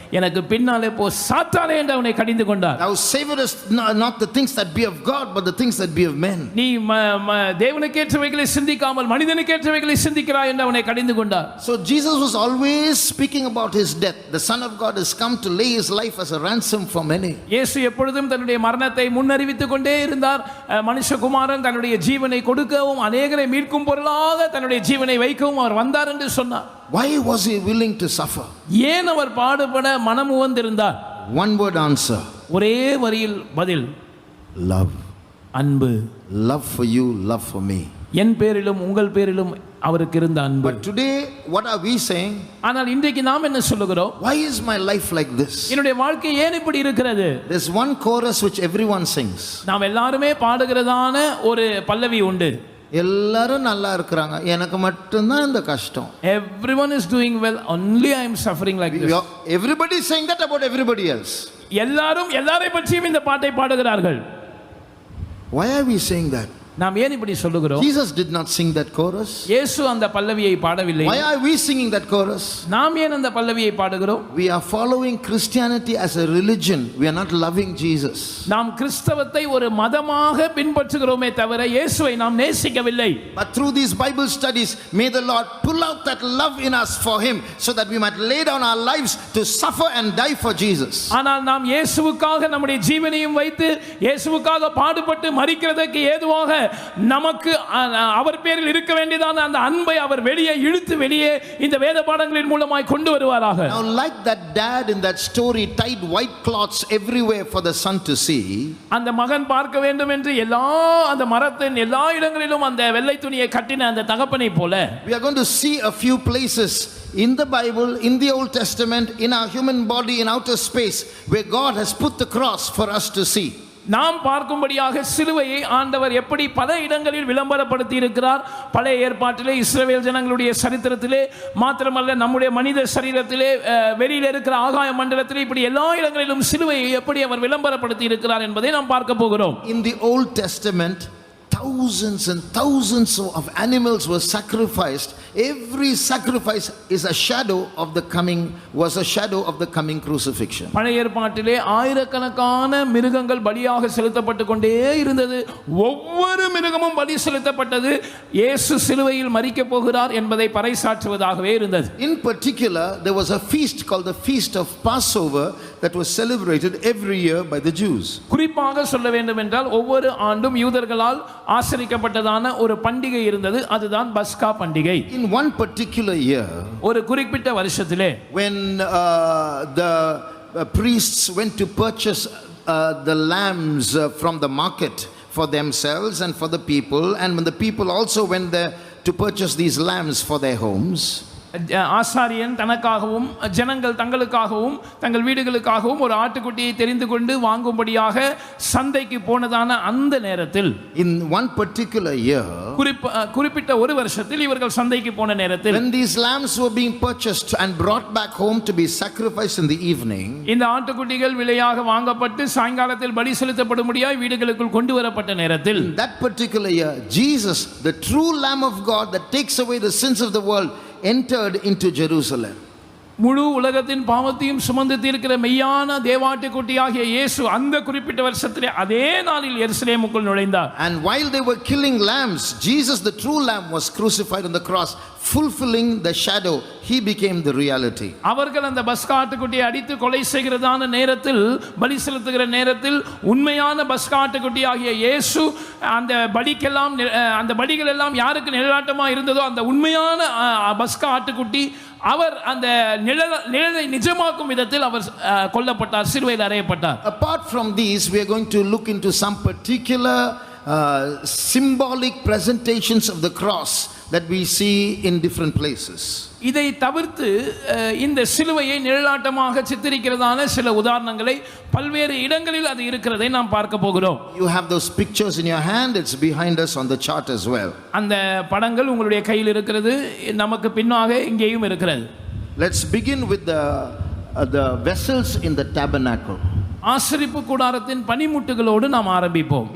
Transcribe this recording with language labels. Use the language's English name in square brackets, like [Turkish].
[Tamil] எனக்கு பின்னாலே போ சாத்தானே என்று அவனை கடிந்து கொண்டார். [English] Thou savorest not the things that be of God, but the things that be of men. [Tamil] நீ தேவனுக்கேற்றவைகளை சிந்திக்காமல் மனிதனுக்கேற்றவைகளை சிந்திக்கிறாய் என்று அவனை கடிந்து கொண்டார். [English] So Jesus was always speaking about his death. The Son of God has come to lay his life as a ransom for many. [Tamil] இயேசு எப்பொழுதும் தன்னுடைய மரணத்தை முன்னறிவித்துக் கொண்டே இருந்தார். மனுஷகுமாரன் தன்னுடைய ஜீவனை கொடுக்கவும் அநேகரை மீட்கும் பொருளாக தன்னுடைய ஜீவனை வைக்கவும் அவர் வந்தார் என்று சொன்னார். [English] Why was he willing to suffer? [Tamil] ஏன் அவர் பாடுபட மனமுவந்திருந்தார்? [English] One word answer. [Tamil] ஒரே வரியில் பதில், [English] love. [Tamil] அன்பு. [English] Love for you, love for me. [Tamil] என் பேரிலும் உங்கள் பேரிலும் அவருக்கு இருந்த அன்பு. [English] But today what are we saying? [Tamil] ஆனால் இன்றைக்கு நாம் என்ன சொல்லுகிறோம்? [English] Why is my life like this? [Tamil] என்னுடைய வாழ்க்கை ஏன் இப்படி இருக்கிறது? [English] There's one chorus which everyone sings. [Tamil] நாம் எல்லாருமே பாடுகிறதான ஒரு பல்லவி உண்டு. எல்லாரும் நல்லா இருக்கிறாங்க, எனக்கு மட்டும் தான் இந்த கஷ்டம். [English] Everyone is doing well, only I am suffering like this. Everybody is saying that about everybody else. [Tamil] எல்லாரும் எல்லாரை பற்றியும் இந்த பாட்டை பாடுகிறார்கள். [English] Why are we saying that? [Tamil] நாம் ஏன் இப்படி சொல்லுகிறோம்? [English] Jesus did not sing that chorus. [Tamil] இயேசு அந்த பல்லவியை பாடவில்லை. [English] Why are we singing that chorus? [Tamil] நாம் ஏன் அந்த பல்லவியை பாடுகிறோம்? [English] We are following Christianity as a religion. We are not loving Jesus. [Tamil] நாம் கிறிஸ்தவத்தை ஒரு மதமாக பின்பற்றுகிறோமே தவிர இயேசுவை நாம் நேசிக்கவில்லை. [English] But through these Bible studies, may the Lord pull out that love in us for him, so that we might lay down our lives to suffer and die for Jesus. [Tamil] ஆனால் நாம் இயேசுவுக்காக நம்முடைய ஜீவனையும் வைத்து இயேசுவுக்காக பாடுபட்டு மரிக்கிறதற்கு ஏதுவாக நமக்கு அவர் பேரில் இருக்க வேண்டியதான அந்த அன்பை அவர் வெளியே இழுத்து வெளியே இந்த வேத பாடங்களின் மூலமாய் கொண்டு வருவாராக. [English] Now like that dad in that story tied white cloths everywhere for the son to see, [Tamil] அந்த மகன் பார்க்க வேண்டும் என்று எல்லா அந்த மரத்தின் எல்லா இடங்களிலும் அந்த வெள்ளை துணியை கட்டின அந்த தகப்பனை போல, [English] we are going to see a few places in the Bible, in the Old Testament, in our human body, in outer space, where God has put the cross for us to see. [Tamil] நாம் பார்க்கும்படியாக சிலுவையை ஆண்டவர் எப்படி பல இடங்களில் விளம்பரப்படுத்தி இருக்கிறார். பழைய ஏற்பாட்டிலே, இஸ்ரவேல் ஜனங்களுடைய சரித்திரத்திலே மாத்திரமல்ல, நம்முடைய மனித சரீரத்திலே, வெளியில் இருக்கிற ஆகாய மண்டலத்திலே, இப்படி எல்லா இடங்களிலும் சிலுவையை எப்படி அவர் விளம்பரப்படுத்தி இருக்கிறார் என்பதை நாம் பார்க்க போகிறோம். [English] In the Old Testament, thousands and thousands of animals were sacrificed. Every sacrifice is a shadow of the coming, was a shadow of the coming crucifixion. [Tamil] பழைய ஏற்பாட்டிலே ஆயிரக்கணக்கான மிருகங்கள் பலியாக செலுத்தப்பட்டு கொண்டே இருந்தது. ஒவ்வொரு மிருகமும் பலி செலுத்தப்பட்டது இயேசு சிலுவையில் மரிக்க போகிறார் என்பதை பறைசாற்றுவதாகவே இருந்தது. [English] In particular, there was a feast called the Feast of Passover that was celebrated every year by the Jews. [Tamil] குறிப்பாக சொல்ல வேண்டும் என்றால் ஒவ்வொரு ஆண்டும் யூதர்களால் ஆசரிக்கப்பட்டதான ஒரு பண்டிகை இருந்தது, அதுதான் பஸ்கா பண்டிகை. [English] In one particular year, [Tamil] ஒரு குறிப்பிட்ட வருஷத்திலே, [English] when the priests went to purchase the lambs from the market for themselves and for the people, and when the people also went there to purchase these lambs for their homes, [Tamil] ஆசாரியன் தனக்காகவும் ஜனங்கள் தங்களுக்காகவும் தங்கள் வீடுகளுக்காகவும் ஒரு ஆட்டுக்குட்டியை தெரிந்து கொண்டு வாங்கும்படியாக சந்தைக்கு போனதான அந்த நேரத்தில், [English] in one particular year, [Tamil] குறிப்பிட்ட ஒரு வருஷத்தில் இவர்கள் சந்தைக்கு போன நேரத்தில், [English] when these lambs were being purchased and brought back home to be sacrificed in the evening, [Tamil] இந்த ஆட்டுக்குட்டிகள் விலையாக வாங்கப்பட்டு சாயங்காலத்தில் பலி செலுத்தப்படும்படியாய் வீடுகளுக்குள் கொண்டு வரப்பட்ட நேரத்தில், [English] in that particular year, Jesus, the true Lamb of God that takes away the sins of the world, entered into Jerusalem. [Tamil] முழு உலகத்தின் பாவத்தையும் சுமந்து தீர்க்கிற மெய்யான தேவாட்டுக்குட்டியாகிய இயேசு அந்த குறிப்பிட்ட வருஷத்திலே அதே நாளில் எருசலேமுக்குள் நுழைந்தார். [English] And while they were killing lambs, Jesus, the true lamb, was crucified on the cross, fulfilling the shadow. He became the reality. [Tamil] அவர்கள் அந்த பஸ்கா ஆட்டுக்குட்டியை அடித்து கொலை செய்கிறதான நேரத்தில், பலி செலுத்துகிற நேரத்தில், உண்மையான பஸ்கா ஆட்டுக்குட்டியாகிய இயேசு அந்த பலிக்கெல்லாம், அந்த பலிகள் எல்லாம் யாருக்கு நிழலாட்டமா இருந்ததோ அந்த உண்மையான பஸ்கா ஆட்டுக்குட்டி அவர் அந்த நிழலை நிஜமாக்கும் விதத்தில் அவர் கொல்லப்பட்டார், சிலுவையில் அறையப்பட்டார். [English] Apart from these, we are going to look into some particular symbolic presentations of the cross that we see in different places. [Tamil] இதை தவிர்த்து இந்த சிலுவையை நிழலாட்டமாக சித்தரிக்கிறதான சில உதாரணங்களை பல்வேறு இடங்களில் அது இருக்கிறதை நாம் பார்க்க போகிறோம். [English] You have those pictures in your hand. It's behind us on the chart as well. [Tamil] அந்த படங்கள் உங்களுடைய கையில் இருக்கிறது, நமக்கு பின்னாக இங்கேயும் இருக்கிறது. [English] Let's begin with the vessels in the tabernacle. [Tamil] ஆசரிப்பு கூடாரத்தின் பனிமுட்டுகளோடு நாம் ஆரம்பிப்போம்.